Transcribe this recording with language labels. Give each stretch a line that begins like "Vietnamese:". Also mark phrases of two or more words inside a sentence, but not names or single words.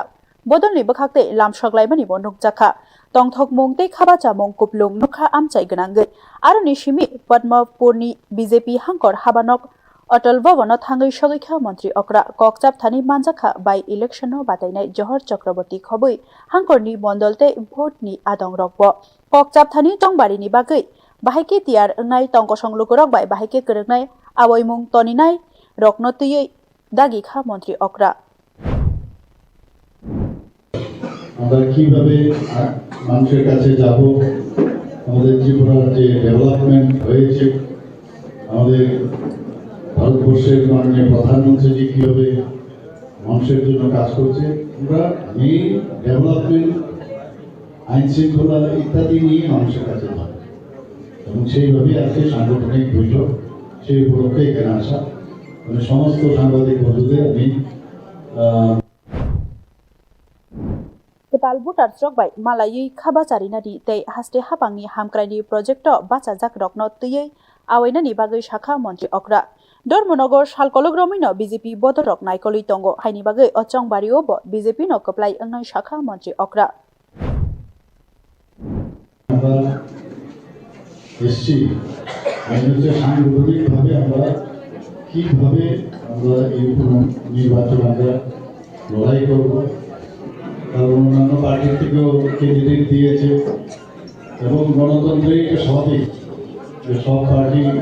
Kok Borok: बदलनि बखाक्ते लामसगलायमानि बनुकजाखा तंथक मुंगते खाबाचा मुं कुपलुं नुखा आमचाय गनांगै आरो निशिमि पद्मपुरनि बीजेपी हांकर हाबानक अटल भवन थांगै सगैखा मंत्री अक्रा ककचाप थानी मानजाखा बाय इलेक्शन बादायनाय जहर चक्रवर्ती खबै हांकरनि मण्डलते भोटनि आदं रकबो ककचाप थानी टंबारिनि बागै बाहायके तियार नाय टंकसं लुकुरक बाय बाहायके करकनाय आवयमुं तनिनाय रकनतुयै दागिखा मंत्री अक्रा
Bangla: আমরা কিভাবে মানুষের কাছে যাব আমাদের ত্রিপুরার যে ডেভেলপমেন্ট হয়েছে আমাদের ভারতবর্ষের মাননীয় প্রধানমন্ত্রী কিভাবে মানুষের জন্য কাজ করছে আমরা এই ডেভেলপমেন্ট আইন শৃঙ্খলা ইত্যাদি নিয়ে মানুষের কাছে যাব এবং সেইভাবে আজকে সাংগঠনিক বৈঠক সেই উপলক্ষে এখানে আসা মানে সমস্ত সাংবাদিক বন্ধুদের আমি
Kok Borok: Ketal butar strok bai malayui khaba charina di tei haste hapangni hamkraini project bacha jak rokno tiyei awainani bagai shakha mantri okra Dormonogo salkologromino BJP bodorok naikoli tongo haini bagai ochongbario bo BJP no koplai angnai shakha mantri okra
Bangla: এসছি হচ্ছে সাংগঠনিকভাবে আমরা কিভাবে আমরা এই নির্বাচন আমরা লড়াই করব কারণ অন্যান্য পার্টির থেকেও ক্যান্ডিডেট দিয়েছে এবং গণতন্ত্রের একটা স্বাভাবিক যে সব পার্টি